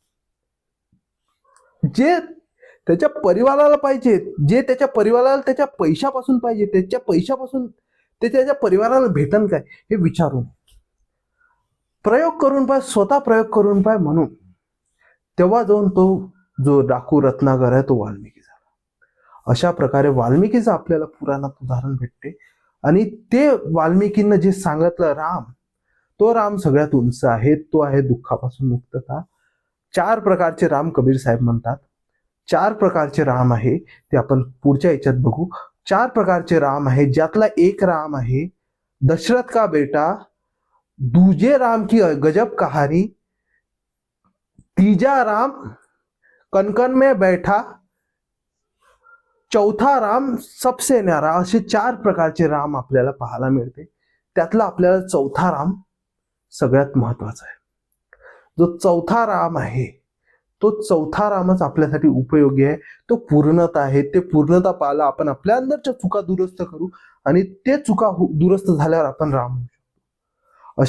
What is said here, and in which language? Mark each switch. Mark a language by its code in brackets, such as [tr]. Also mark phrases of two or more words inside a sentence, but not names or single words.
[mr] जे त्याच्या परिवाराला पाहिजे, जे त्याच्या परिवाराला त्याच्या पैशापासून पाहिजे, त्याच्या पैशापासून ते त्याच्या परिवाराला भेटन काय हे विचारून. प्रयोग करून पाय, स्वतः प्रयोग करून पाय. म्हणून तेव्हा जाऊन तो जो डाकू रत्नाकर आहे तो वाल्मिकी झाला. अशा प्रकारे वाल्मिकीचं आपल्याला पुराणात उदाहरण भेटते. आणि ते वाल्मिकींना जे सांगितलं राम, तो राम सगळ्यात उंच आहे. तो आहे दुःखापासून मुक्तता. 4 प्रकारचे राम कबीर साहेब म्हणतात. 4 प्रकारचे राम आहे ते आपण पुढच्या याच्यात बघू. 4 प्रकारचे राम आहे, ज्यातला एक राम आहे [hi] दशरथ का बेटा, दूजे राम की गजब कहानी, तीजा राम कनकन में बैठा, चौथा राम सबसे न्यारा. [mr] असे 4 प्रकारचे राम आपल्याला पाहायला मिळते. त्यातला आपल्याला चौथा राम सगळ्यात महत्वाचा आहे. जो चौथा राम आहे तो चौथा रामच आपल्यासाठी उपयोगी आहे. तो पूर्णता आहे. ते पूर्णता पाहायला आपण आपल्या अंदरच्या चुका दुरुस्त करू आणि ते चुका दुरुस्त झाल्यावर आपण राम होऊ शकतो.